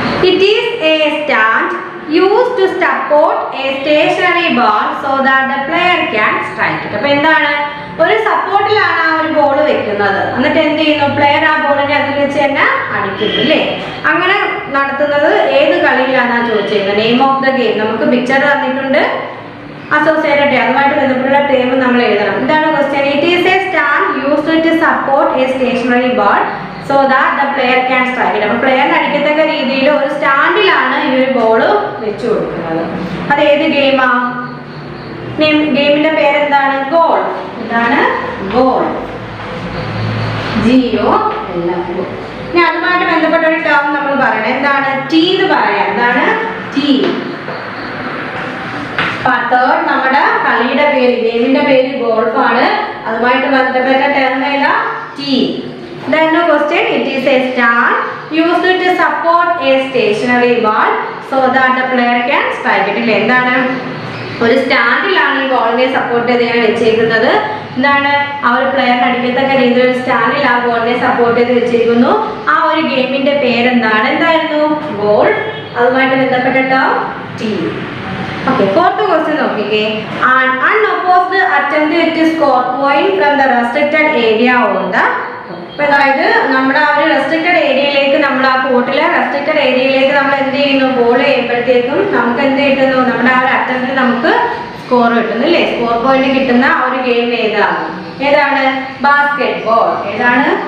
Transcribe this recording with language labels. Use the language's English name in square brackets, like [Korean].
[English] It is a stand used to support a stationary ball so that the player can strike it. [Malayalam] അപ്പോൾ എന്താണ്? ഒരു സപ്പോർട്ടിലാണ് ആ ഒരു ball വെക്കുന്നത്, എന്നിട്ട് എന്ത് ചെയ്യുന്നു? പ്ലെയർ ആ ബോളിനെ അതിൽ വെച്ച് തന്നെ അടിക്കുന്നു അല്ലേ? അങ്ങനെ നടത്തുന്നത് ഏത് കളിയിലാണെന്നാണ് ചോദിച്ചിരിക്കുന്നത്. നെയിം ഓഫ് ദ ഗെയിം നമുക്ക് പിക്ചർ തന്നിട്ടുണ്ട്, അസോസിയേറ്റഡ് അതുമായിട്ട് ബന്ധപ്പെട്ട ടേം നമ്മൾ എഴുതണം. എന്താണ് question? [English] It is a stand used to support a stationary ball so that the player can strike it. [Malayalam] അപ്പോൾ പ്ലെയറിന് അടിക്കത്തക്ക രീതിയിൽ ഒരു സ്റ്റാൻഡിലാണ് ഈ ഒരു ബോൾ വെച്ചു കൊടുക്കുന്നത്. അത് ഏത് ഗെയിമാ? ഗെയിമിന്റെ പേരെന്താണ്? ഗോൾ. എന്താണ്? ഗോൾ. GOLF. ഇനി അതുമായിട്ട് ബന്ധപ്പെട്ട ഒരു ടേം നമ്മൾ പറയണം. എന്താണ്? ടീ എന്ന് പറയാം. എന്താണ്? ടീ. തേർഡ് നമ്മുടെ കളിയുടെ പേര്, ഗെയിമിന്റെ പേര് ഗോൾഫ് ആണ്. അതുമായിട്ട് ബന്ധപ്പെട്ട ടേം ഏതാ? Tea. [English] Then no question. It is a stand used to support a stationary ball so that the player can strike it. [Malayalam] എന്താണ്? ഒരു സ്റ്റാൻഡിലാണ് ഈ ബോളിനെ സപ്പോർട്ട് ചെയ്ത് ഇങ്ങനെ വെച്ചേക്കുന്നത്. എന്താണ്? ആ ഒരു പ്ലെയറിന് അടിക്കത്തക്ക രീതിയിൽ ഒരു സ്റ്റാൻഡിൽ ആ ബോളിനെ സപ്പോർട്ട് ചെയ്ത് വെച്ചിരിക്കുന്നു. ആ ഒരു ഗെയിമിന്റെ പേരെന്താണ്? എന്തായിരുന്നു? ഗോൾ. അതുമായിട്ട് ബന്ധപ്പെട്ട term tea. [English] Okay, fourth question [Malayalam] നോക്കിക്കേ. [English] An unopposed attempt to score point from the restricted area on the. [Malayalam] അതായത് നമ്മുടെ ആ ഒരു റെസ്ട്രിക്റ്റഡ് ഏരിയയിലേക്ക്, നമ്മൾ ആ കോർട്ടിലെ റെസ്ട്രിക്റ്റഡ് ഏരിയയിലേക്ക് നമ്മൾ എന്ത് ചെയ്യുന്നു? ബോൾ ചെയ്യുമ്പോഴത്തേക്കും നമുക്ക് എന്ത് കിട്ടുന്നു? നമ്മുടെ ആ ഒരു അറ്റംപ്റ്റിൽ നമുക്ക് സ്കോർ കിട്ടുന്നു അല്ലേ? സ്കോർ പോയിന്റ് കിട്ടുന്ന ആ ഒരു ഗെയിം ഏതാണ്? Basket ball. ഏതാണ്?